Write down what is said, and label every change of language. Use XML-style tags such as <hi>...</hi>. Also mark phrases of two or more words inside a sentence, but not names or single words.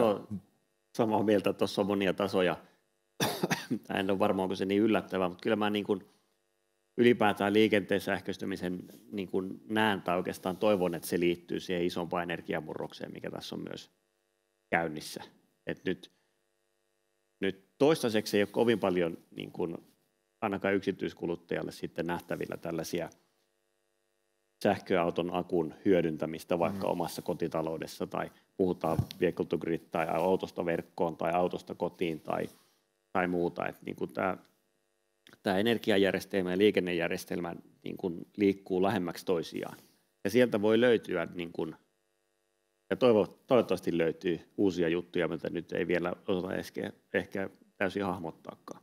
<fi>Joo, samaa mieltä, että tuossa on monia tasoja. En ole varmaan, onko se niin yllättävää, mutta kyllä mä niin kuin ylipäätään liikenteen sähköistymisen niin kuin näen tai oikeastaan toivon, että se liittyy siihen isompaan energiamurrokseen, mikä tässä on myös käynnissä. Et nyt toistaiseksi ei ole kovin paljon niin kuin ainakaan yksityiskuluttajalle sitten nähtävillä tällaisia sähköauton akun hyödyntämistä vaikka omassa kotitaloudessa tai puhutaan</fi> <en>vehicle to grid</en> <fi>tai autosta verkkoon tai autosta kotiin tai muuta. Että niin kuin tämä energiajärjestelmä ja liikennejärjestelmä niin kuin liikkuu lähemmäksi toisiaan. Ja sieltä voi löytyä, niin kuin, ja toivottavasti löytyy uusia juttuja, mitä nyt ei vielä osata ehkä täysin hahmottaakaan.</fi>